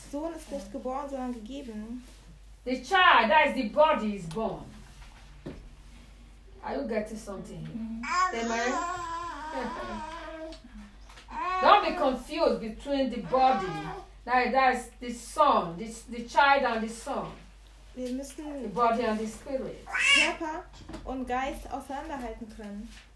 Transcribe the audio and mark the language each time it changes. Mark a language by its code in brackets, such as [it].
[de] Sohn ist nicht geboren, sondern gegeben. [en] The child, that is the body, is born. Are you getting something here? Mm-hmm. Amen. Don't be confused between the body, that's the son, the child and the son. [de] Wir müssen [en] the body and the spirit. [de] Körper und Geist auseinanderhalten können.